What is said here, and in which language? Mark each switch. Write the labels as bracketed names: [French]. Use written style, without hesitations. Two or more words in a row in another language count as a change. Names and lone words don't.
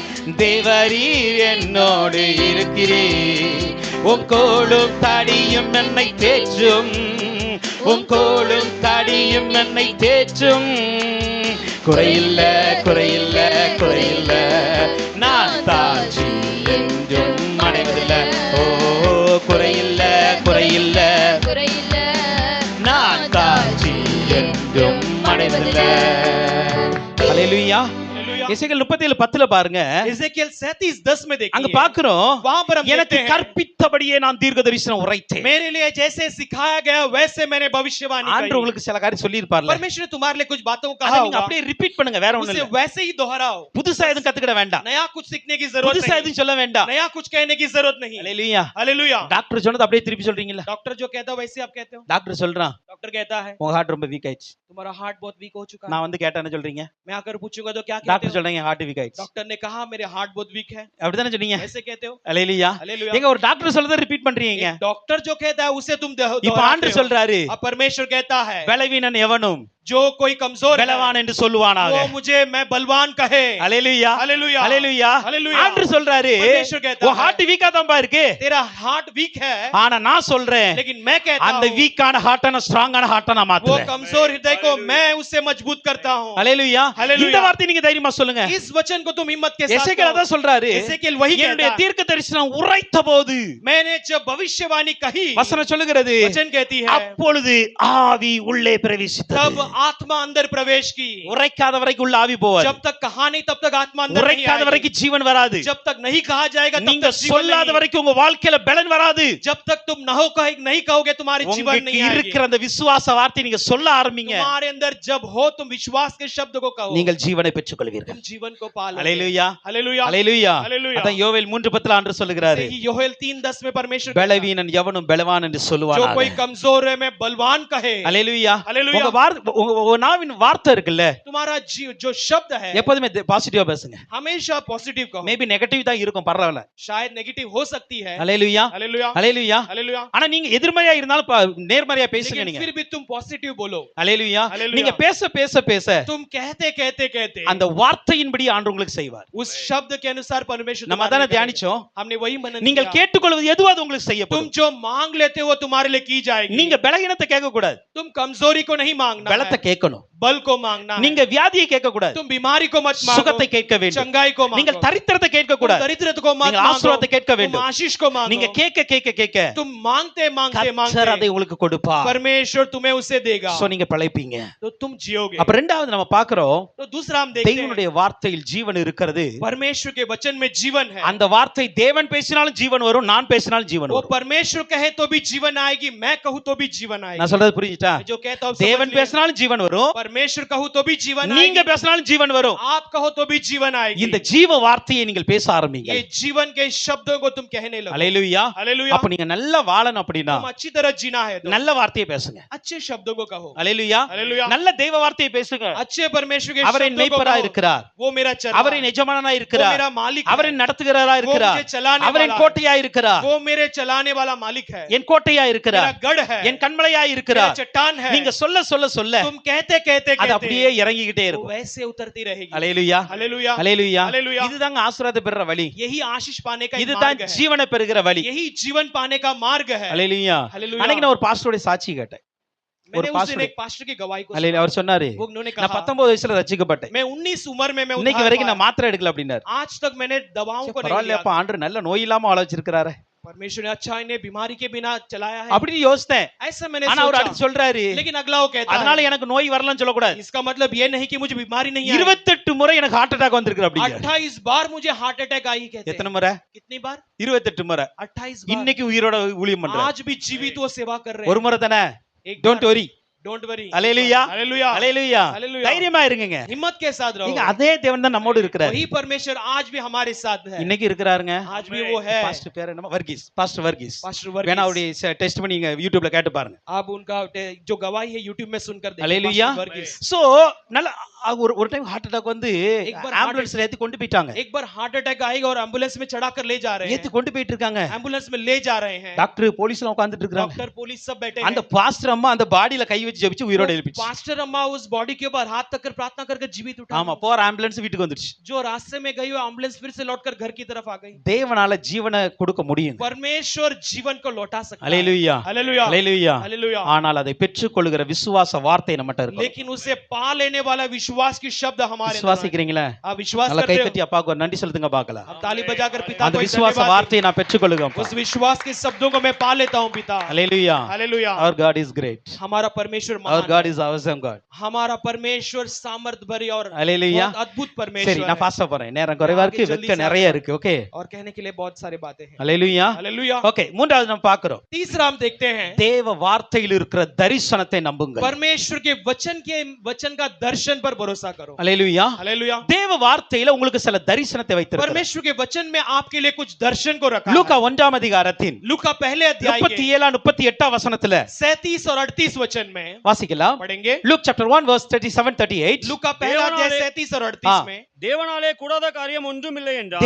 [Tamil] தேவரீர் என்னோடு இருக்கிறே, உம் கோலும் தடியும் என்னை தேற்றும், உம் கோலும் தடியும் என்னை தேற்றும், குறையில்ல குறையில்ல குறையில்ல, நான் தாழ்ச்சி என்றும் அடைவதில்லை. ஓ குறையில்ல குறையில்ல குறையில்ல, நான் தாழ்ச்சி என்றும் அடைவதில்லை. ஹல்லேலூயா. எசேக்கியேல் 37:10 பாருங்க. [Hindi] एजेकियल 37:10 में देखिए, [Tamil] அங்க பாக்குறோம், [Hindi] वहां पर हम [Tamil] எனக்கு [Hindi] देखते हैं, [Tamil] கற்பித்தபடியே நான் தீர்க்கதரிசனம் உரைத்தேன். [Hindi] मेरे लिए जैसे सिखाया गया वैसे मैंने भविष्यवाणी [Tamil] ஆண்டவர் [Hindi] की। [Tamil] உங்களுக்கு சில காரியம் சொல்லி இருப்பார்ல, [Hindi] परमेश्वर ने तुम्हारे लिए कुछ बातों को [Tamil] அதை [Hindi] कहा [Tamil] நீங்க [Hindi] होगा, [Tamil] அப்படியே ரிப்பீட் பண்ணுங்க, வேற ஒண்ணும் [Hindi] उसे [Tamil] இல்ல. [Hindi] वैसे ही दोहराओ। [Tamil] புதுசா எதுவும் கத்துக்கிட வேண்டாம், [Hindi] नया कुछ सीखने की जरूरत [Tamil] புதுசா [Hindi] नहीं, [Tamil] எதுவும் சொல்ல வேண்டாம். [Hindi] नया कुछ कहने की जरूरत नहीं। [Tamil] ஹல்லேலூயா. [Hindi] हालेलुया। [Tamil] டாக்டர் சொன்னது அப்படியே திருப்பி சொல்றீங்களா? [Hindi] डॉक्टर जो कहता है वैसे आप कहते हो। [Tamil] டாக்டர் சொல்றான், [Hindi] डॉक्टर कहता है [Tamil] உங்க ஹார்ட் ரொம்ப வீக் ஆயிடுச்சு. [Hindi] तुम्हारा हार्ट बहुत वीक हो चुका है। [Tamil] நான் வந்து கேட்டா என்ன சொல்றீங்க? [Hindi] मैं आकर पूछूंगा तो क्या कहते [Tamil] டாக்டர் [Hindi] हो? [Tamil] சொல்றாங்க ஹார்ட் வீக் ஆயிடுச்சு. [Hindi] डॉक्टर ने कहा मेरे हार्ट बहुत वीक है, [Tamil] அப்படிதானே சொன்னீங்க? [Hindi] ऐसे कहते हो। [Tamil] ஹல்லேலூயா. [Hindi] हालेलुया। [Tamil] எங்க ஒரு டாக்டர் சொல்றதை ரிப்பீட் பண்றீங்க. [Hindi] एक डॉक्टर जो कहता है उसे तुम [Tamil] இப்ப [Hindi] दोहराते [Tamil] ஆண்டவர் [Hindi] हो। [Tamil] சொல்றாரு, [Hindi] अब परमेश्वर कहता है [Tamil] பலவீனன் எவனும் [Hindi] जो कोई कमजोर है [Tamil] பலவான் என்று சொல்லுவானாக. [Hindi] वो मुझे मैं बलवान कहे। [Tamil] ஹல்லேலூயா. [Hindi] हालेलुया। [Tamil] ஹல்லேலூயா. [Hindi] हालेलुया। [Tamil] ஆண்டவர் சொல்றாரு, [Hindi] परमेश्वर कहता [Tamil] உன் [Hindi] है [Tamil] ஹார்ட் வீக்கா தான்பா இருக்கு, [Hindi] तेरा हार्ट वीक है, [Tamil] ஆனா நான் சொல்றேன் [Hindi] लेकिन मैं कहता [Tamil] அந்த [Hindi] हूं [Tamil] வீக்கான ஹார்ட்ட நான் ஸ்ட்ராங்கான ஹார்ட்ட நான் [Hindi] वो [Tamil] மாத்துறேன். [Hindi] कमजोर हृदय को मैं उससे मजबूत करता हूं। [Tamil] ஹல்லேலூயா. ஹல்லேலூயா. இந்த வார்த்தை நீங்க தைரியமா சொல்லுங்க. [Hindi] इस वचन को तुम हिम्मत के साथ [Tamil] எசேக்கியேல் [Hindi] कहो। [Tamil] அதான் சொல்றாரு, [Hindi] एसेकियल वही [Tamil] என்னுடைய [Hindi] कहता है, [Tamil] தீர்க்க தரிசனம் உரைத்த போது, [Hindi] मैंने जब भविष्यवाणी कही, [Tamil] வசனம் சொல்லுகிறது, [Hindi] वचन कहती है [Tamil] அப்பொழுது ஆவி உள்ளே பிரவேசித்தது. [Hindi] तब आत्मा अंदर प्रवेश की। [Tamil] உரைக்காத வரைக்கும் உள்ள ஆவி போவாது, [Hindi] जब तक कहा नहीं तब तक आत्मा अंदर नहीं [Tamil] உரைக்காத [Hindi] आएगी। [Tamil] வரைக்கும் ஜீவன் வராது, [Hindi] जब तक नहीं कहा जाएगा तब [Tamil] நீங்க [Hindi] तक जीवन [Tamil] சொல்லாத [Hindi] नहीं। [Tamil] வரைக்கும் உங்க வாழ்க்கையில பலன் வராது. [Hindi] जब तक तुम नहीं कहोगे तुम्हारे जीवन [Tamil] உங்களுக்கு [Hindi] नहीं आएगी। [Tamil] இருக்கிற அந்த விசுவாச வார்த்தை நீங்க சொல்ல ஆரம்பிங்க, [Hindi] तुम्हारे अंदर जब हो तुम विश्वास के शब्द को कहो, [Tamil] நீங்கள் ஜீவனை பெற்றுக் கொள்வீர்கள். [Hindi] तुम जीवन को पालोगे। [Tamil] ஹல்லேலூயா. [Hindi] हालेलुया। [Tamil] ஹல்லேலூயா. [Hindi] हालेलुया। [Tamil] அதான் யோவேல் 3:10 ஆண்டவர் சொல்லுகிறாரு, [Hindi] यही योएल 3:10 में परमेश्वर कहता है, [Tamil] பலவீனன் எவனும் பலவான் என்று [Hindi] जो [Tamil] சொல்லுவானாக. [Hindi] कोई कमजोर है मैं बलवान कहे। [Tamil] ஹல்லேலூயா. [Hindi] हालेलुया। [Tamil] உங்க நாவின் வார்த்தை இருக்குல்ல, [Hindi] तुम्हारा जो शब्द है [Tamil] எப்போதுமே பாசிட்டிவா பேசுங்க. [Hindi] हमेशा पॉजिटिव कहो। [English] maybe negative [Tamil] தான் இருக்கும், பரவாயில்ல. [Hindi] शायद नेगेटिव हो सकती है। [Tamil] ஹல்லேலூயா. [Hindi] हालेलुया। [Tamil] ஹல்லேலூயா. [Hindi] हालेलुया। [Tamil] ஆனா நீங்க எதிர்மறையா இருந்தாலும் நேர்மறையா பேசுங்க. [Hindi] लेकिन [Tamil] நீங்க [Hindi] फिर भी तुम पॉजिटिव बोलो। [Tamil] ஹல்லேலூயா. [Hindi] हालेलुया। [Tamil] நீங்க பேச பேச பேச [Hindi] तुम कहते कहते कहते [Tamil] அந்த வார்த்தையின்படி ஆண்டவர் உங்களுக்கு செய்வார். [Hindi] उस शब्द के अनुसार परमेश्वर [Tamil] நம்ம [Hindi] तुम्हारे [Tamil] அதானே [Hindi] लिए करेगा। [Tamil] தியானிச்சோம். [Hindi] हमने वही मनन [Tamil] நீங்கள் [Hindi] किया। [Tamil] கேட்டுக்கொள்வது எதுவோ அது உங்களுக்கு [Hindi] तुम [Tamil] செய்யப்படும். [Hindi] जो मांग लेते हो तुम्हारे लिए की जाएगी। [Tamil] நீங்க பலகீனத்தை கேட்க கூடாது, [Hindi] तुम कमजोरी को नहीं मांगना [Tamil] பலத்தை [Hindi] है, [Tamil] கேட்கணும். [Hindi] बल को मांगना है। [Tamil] நீங்க வியாதியை கேட்க கூடாது, [Hindi] तुम बीमारी को मत मांगो, [Tamil] சுகத்தை கேட்க வேண்டும். [Hindi] चंगाई को [Tamil] நீங்கள் [Hindi] मांगो। [Tamil] தரித்திரத்தை கேட்க [Hindi] तुम [Tamil] கூடாது, [Hindi] दरिद्रता को मत [Tamil] நீங்கள் [Hindi] मांगो, [Tamil] ஆசீர்வாதத்தை கேட்க [Hindi] तुम [Tamil] வேண்டும். [Hindi] आशीष को [Tamil] நீங்க [Hindi] मांगो। [Tamil] கேட்க கேட்க கேட்க [Hindi] तुम मांगते मांगते [Tamil] கர்த்தர் [Hindi] मांगते [Tamil] அதை உங்களுக்கு கொடுப்பார். [Hindi] परमेश्वर तुम्हें उसे देगा, [Tamil] சோ நீங்க பிழைப்பீங்க. [Hindi] तो तुम जियोगे। [Tamil] அப்ப ரெண்டாவது நம்ம பார்க்கிறோம், [Hindi] तो दूसरा हम देखते हैं [Tamil] தேவனுடைய வார்த்தையில் ஜீவன் இருக்கிறது. [Hindi] परमेश्वर के वचन में जीवन है। [Tamil] அந்த வார்த்தை தேவன் பேசினாலும் ஜீவன் வரும், நான் பேசினாலும் ஜீவன் [Hindi] वो [Tamil] வரும். [Hindi] परमेश्वर कहे तो भी जीवन आएगी, मैं कहूँ तो भी जीवन आएगी। [Tamil] நான் சொல்றது புரிஞ்சுட்டா? [Hindi] मैं जो कहता हूँ समझ [Tamil] தேவன் [Hindi] लिया। [Tamil] பேசினாலும் ஜீவன் வரும், [Hindi] परमेश्वर कहूँ तो भी जीवन [Tamil] நீங்க [Hindi] आएगी, [Tamil] பேசினாலும் ஜீவன் வரும். [Hindi] आप कहो तो भी जीवन आएगी। [Tamil] இந்த ஜீவ வார்த்தையை நீங்கள் பேச ஆரம்பிங்க. [Hindi] ये जीवन के शब्दों को तुम कहने लगो। [Tamil] ஹல்லேலூயா. [Hindi] हालेलुया। [Tamil] அப்ப நீங்க நல்லா வாழணும் அப்படின்னா [Hindi] तुम अच्छी तरह जीना है तो [Tamil] நல்ல வார்த்தையை பேசுங்க. [Hindi] अच्छे शब्दों को कहो। [Tamil] ஹல்லேலூயா. [Hindi] हालेलुया। [Tamil] நல்ல தெய்வ வார்த்தையை பேசுங்க. [Hindi] अच्छे परमेश्वर के [Tamil] அவர் என் [Hindi] शब्दों को [Tamil] மேய்ப்பராய் [Hindi] कहो। [Tamil] இருக்கிறார், [Hindi] वो मेरा चरवाहा [Tamil] அவர் என் எஜமானனாய் [Hindi] वो [Tamil] இருக்கிறார், [Hindi] मेरा मालिक [Tamil] அவர் [Hindi] है, [Tamil] என் நடத்துகிறவராய் [Hindi] वो [Tamil] இருக்கிறார், [Hindi] मुझे चलाने [Tamil] அவர் என் [Hindi] वाला है, [Tamil] கோட்டையாய் இருக்கிறார், [Hindi] वो मेरे चलाने वाला मालिक है, [Tamil] என் கோட்டையாய் [Hindi] मेरा [Tamil] இருக்கிறார், [Hindi] गढ़ है, [Tamil] என் கண்மலையாய் [Hindi] मेरा [Tamil] இருக்கிறார். [Hindi] चट्टान है। [Tamil] நீங்க சொல்ல சொல்ல சொல்ல [Hindi] तुम कहते कहते [Tamil] அது அப்படியே [Hindi] कहते [Tamil] இறங்கிக்கிட்டே [Hindi] वो [Tamil] இருக்கும். [Hindi] वैसे उतरती रहेगी। [Tamil] ஹல்லேலூயா. [Hindi] हालेलुया। [Tamil] ஹல்லேலூயா. [Hindi] हालेलुया। [Tamil] இதுதாங்க ஆசீர்வாதத்தை பெறுற வழி, [Hindi] यही आशीष पाने का एक [Tamil] இதுதான் [Hindi] मार्ग है, [Tamil] ஜீவனை பெறுகிற வழி. [Hindi] यही जीवन पाने का मार्ग है। [Tamil] ஹல்லேலூயா. [Hindi] हालेलुया। [Tamil] அன்னைக்கு நான் ஒரு பாஸ்டரோட சாட்சி கேட்டேன். [Hindi] मैंने [Tamil] ஒரு [Hindi] उस दिन [Tamil] பாஸ்டர் [Hindi] एक पास्टर की गवाही को [Tamil] ஹல்லேலூயா. [Hindi] सुना। [Tamil] அவர் சொன்னாரு, [Hindi] वो उन्होंने [Tamil] நான் [Hindi] कहा [Tamil] 19 வயசுல ரட்சிக்கப்பட்டேன், [Hindi] मैं 19 उम्र में मैं [Tamil] இன்னைக்கு [Hindi] उद्धार [Tamil] வரைக்கும் [Hindi] पाया। [Tamil] நான் மாத்திரை எடுக்கல அப்படின்னாரு. [Hindi] आज तक मैंने दवाओं को नहीं [Tamil] பரவாயில்லையப்பா, [Hindi] लिया। [Tamil] ஆண்டவர் நல்ல நோய் இல்லாம வாழ வச்சிருக்காரு [Hindi] परमेश्वर ने अच्छा इन्हें बीमारी के बिना चलाया है, [Tamil] அப்படின்னு யோசித்தேன். [Hindi] ऐसा मैंने [Tamil] ஆனா அவர் [Hindi] सोचा। [Tamil] அடுத்து சொல்றாரு, [Hindi] लेकिन अगला वो कहता [Tamil] அதனால [Hindi] है [Tamil] எனக்கு நோய் வரலன்னு சொல்லக்கூடாது, [Hindi] इसका मतलब ये नहीं कि मुझे बीमारी नहीं आई। [Tamil] 28 முறை எனக்கு [English] heart attack [Tamil] வந்திருக்கு அப்படிங்க. [Hindi] 28 बार मुझे [English] heart attack [Hindi] आई कहते [Tamil] எத்தனை [Hindi] हैं। [Tamil] முறை? [Hindi] कितनी बार? [Tamil] 28 முறை. [Hindi] 28 बार। [Tamil] இன்னைக்கு உயிரோட ஊழியம் பண்றாரு. [Hindi] आज भी जीवित वो सेवा कर रहे [Tamil] ஒரு [Hindi] हैं। [Tamil] முறை தானே? [Hindi] एक [English] don't worry. don't worry. [Tamil] ஹல்லேலூயா. [Hindi] हालेलुया। [Tamil] ஹல்லேலூயா. [Hindi] हालेलुया। [Tamil] தைரியமா இருங்கங்க. [Hindi] हिम्मत के साथ रहो। [Tamil] நீங்க அதே தேவன் தான் நம்மோடு இருக்கிறார். [Hindi] वही परमेश्वर आज भी हमारे साथ है। [Tamil] இன்னைக்கு இருக்கிறாருங்க. [Hindi] आज भी वो है। [Tamil] பாஸ்டர் பேர் என்ன? வர்கீஸ். பாஸ்டர் வர்கீஸ். [Hindi] पास्टर [Tamil] வேணா [Hindi] वर्गीस। [Tamil] அவருடைய டெஸ்டிமனி நீங்க யூடியூப்ல கேட்டு பாருங்க. [Hindi] आप उनका जो गवाही है यूट्यूब में सुनकर देखिए। [Tamil] ஹல்லேலூயா. [Hindi] पास्टर वर्गीस। [Tamil] சோ நல்ல ஒரு [English] time heart attack [Tamil] வந்து [Hindi] एक बार [Tamil] ஆம்புலன்ஸ்ல ஏத்தி கொண்டு போயிட்டாங்க. [Hindi] एक बार [English] heart attack [Hindi] आएगा और एम्बुलेंस में चढ़ाकर ले जा रहे [Tamil] ஏத்தி [Hindi] हैं, [Tamil] கொண்டு போயிட்டு இருக்காங்க. [Hindi] एम्बुलेंस में ले जा रहे हैं, [Tamil] டாக்டர் போலீஸ்லாம் உட்கார்ந்துட்டு இருக்காங்க. [English] doctor police [Hindi] सब बैठे [Tamil] அந்த [Hindi] हैं, [Tamil] பாஸ்டர் அம்மா அந்த பாடியில கை வச்சு ஜெபிச்சு உயிரோட எழுப்பிச்சு. [Hindi] पास्टर अम्मा उस बॉडी के ऊपर हाथ रखकर प्रार्थना करके जीवित उठा, [Tamil] ஆமா, போற ஆம்புலன்ஸ் வீட்டுக்கு வந்துருச்சு. [Hindi] जो रास्ते में गई वो एम्बुलेंस फिर से लौटकर घर की तरफ आ गई। [Tamil] தேவனால ஜீவனை கொடுக்க முடியும். [Hindi] परमेश्वर जीवन को लौटा सकता है, [Tamil] அல்லேலூயா, [Hindi] हालेलुया, [Tamil] அல்லேலூயா. [Hindi] हालेलुया। [Tamil] ஆனால் அதை பெற்றுக்கொள்கிற விசுவாச வார்த்தை நம்மட்ட இருக்கு. [Hindi] लेकिन उसे पा लेने वाला विश्वास की शब्द हमारे अंदर है। [Tamil] விசுவாசிக்கிறீங்களா? [Hindi] आप विश्वास [Tamil] நல்ல [Hindi] करते [Tamil] கை [Hindi] हो? [Tamil] தட்டி அப்பாவுக்கு ஒரு நன்றி செலுத்துங்க பார்க்கலாம். [Hindi] अब ताली बजाकर पिता [Tamil] அந்த [Hindi] को एक [Tamil] விசுவாச [Hindi] धन्यवाद [Tamil] வார்த்தையை நான் பெற்றுக்கொள்ளுங்க. [Hindi] दें। उस विश्वास के शब्दों को मैं पा लेता हूं पिता, [Tamil] அல்லேலூயா. [Hindi] हालेलुया। [English] Our God is great. [Hindi] हमारा परमेश्वर [English] Our [Hindi] महान [English] God [Hindi] है, [English] is awesome God. [Hindi] हमारा परमेश्वर सामर्थ भरी और [Tamil] அல்லேலூயா. [Hindi] बहुत अद्भुत [Tamil] சரி, [Hindi] परमेश्वर [Tamil] நான் [Hindi] है। [Tamil] ஃபாஸ்டா போறேன். நேரம் குறைவா இருக்கு, [Hindi] आगे जल्दी [Tamil] வெக்க [Hindi] से [Tamil] நிறைய [Hindi] आगे [Tamil] இருக்கு. ஓகே, [Hindi] और कहने के लिए बहुत सारी बातें हैं, [Tamil] அல்லேலூயா. [Hindi] हालेलुया। [Tamil] ஓகே, மூன்றாவது நம்ம பார்க்கிறோம். [Hindi] तीसरा हम देखते हैं [Tamil] தேவ வார்த்தையில் இருக்கிற தரிசனத்தை நம்புங்கள். [Hindi] परमेश्वर के वचन का दर्शन पर भरोसा करो, [Tamil] அல்லேலூயா. [Hindi] हालेलुया। [Tamil] தேவ வார்த்தையில உங்களுக்கு சில தரிசனத்தை வைத்திருக்கிறார். [Hindi] परमेश्वर के वचन में आपके लिए कुछ दर्शन को रखा [Tamil] லூக்கா [Hindi] है। [Tamil] 1ஆம் அதிகாரத்தின் [Hindi] लूका पहले अध्याय के [Tamil] 37 38 வசனத்துல [Hindi] 37 और 38 वचन में [Tamil] வாசிக்கலாம். [Hindi] पढ़ेंगे। [English] Luke chapter 1 verse 37 38. [Hindi] लूका पहला अध्याय 37 और 38 में [Tamil] தேவனாலே கூடாத காரியம் ஒன்றும் இல்லை என்றார்.